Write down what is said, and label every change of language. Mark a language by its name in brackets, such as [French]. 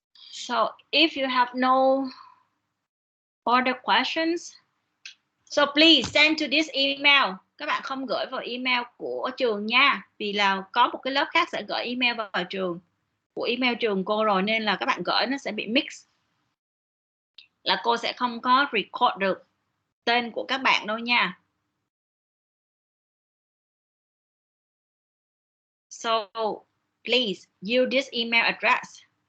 [English] So if you have no other questions, so please send to this email. [Vietnamese] Các bạn không gửi vào email của trường nha, vì là có một cái lớp khác sẽ gửi email vào trường của email trường cô rồi, nên là các bạn gửi nó sẽ bị mix, là cô sẽ không có record được tên của các bạn đâu nha. [English] So please use this email address.